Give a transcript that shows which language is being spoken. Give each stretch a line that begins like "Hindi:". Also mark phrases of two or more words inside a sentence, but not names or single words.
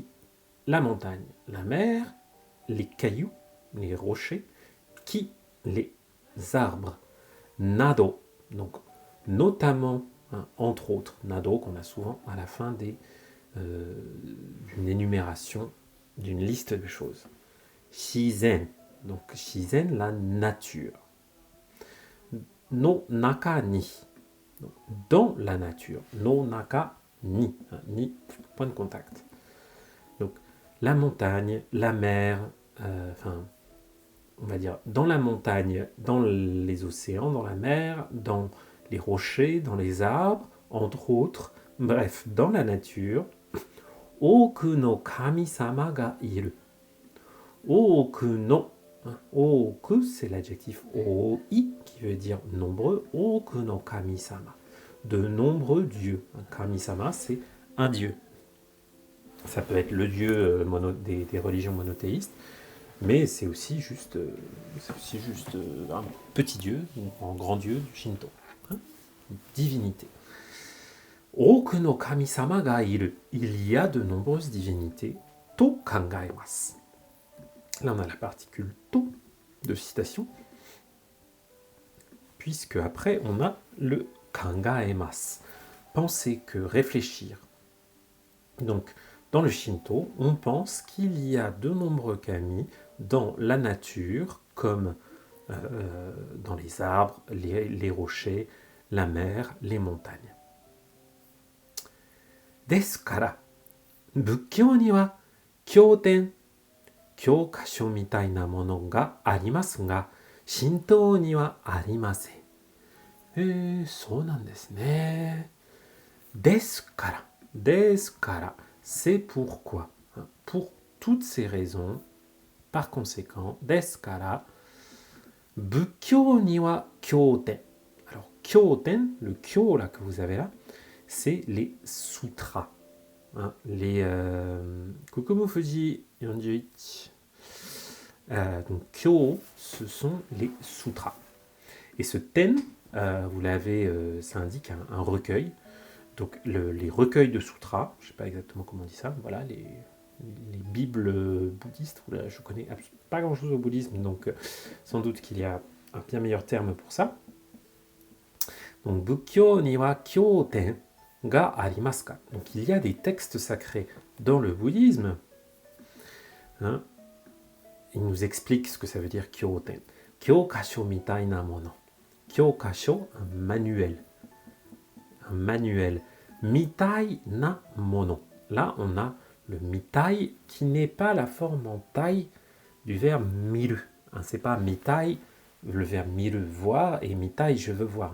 French: La montagne, la mer, les cailloux, les rochers, Ki, les arbres. Nado, donc notamment, entre autres, nado qu'on a souvent à la fin d'une énumération, d'une liste de choses. Shizen, donc shizen, la nature.
Japanese: の中に,
French: donc, dans la nature.
Japanese: の中に、に,
French: point de contact. Donc la montagne, la mer, on va dire dans la montagne, dans les océans, dans la mer, dans les rochers, dans les arbres, entre autres, bref, dans la nature.
Japanese: 多くの神様がいる. 多くの.
French: Oku, c'est l'adjectif oi qui veut dire nombreux.
Japanese: 多くの神様.
French: De nombreux dieux. Kami-sama, c'est un dieu. Ça peut être le dieu des religions monothéistes, mais c'est aussi juste un petit dieu, un grand dieu du Shinto.
Japanese: Divinité. 多くの神様がいる.
French: Il y a de nombreuses divinités.
Japanese: と考えます.
French: Là, on a la particule to de citation, puisque après, on a le kangaemasu. Penser que, réfléchir. Donc, dans le Shinto, on pense qu'il y a de nombreux kami dans la nature, comme dans les arbres, les rochers, la mer, les montagnes.
Japanese: ですから、仏教には経典, 教科書みたいなものがありますが、神道にはありません. そうなんですね。ですから,
French: c'est pourquoi. Pour toutes ces raisons, par conséquent,
Japanese: ですから、仏教には経典.
French: Alors, kyoten, le kyo là que vous avez là, c'est les sutras. Les Kokumo Fuji Yonjuichi. Donc, kyo, ce sont les sutras. Et ce ten, vous l'avez, ça indique un recueil. Donc, les recueils de sutras, je ne sais pas exactement comment on dit ça, voilà, les bibles bouddhistes, je connais pas grand-chose au bouddhisme, donc sans doute qu'il y a un bien meilleur terme pour ça. Donc,
Japanese: 仏教には経典がありますか.
French: Donc, il y a des textes sacrés dans le bouddhisme. Il nous explique ce que ça veut dire kyoten.
Japanese: 教科書みたいなもの.
French: Kyokasho, un manuel.
Japanese: みたいなもの.
French: Là, on a le mitai qui n'est pas la forme en taille du verbe miru. C'est pas mitai, le verbe miru, voir, et mitai, je veux voir.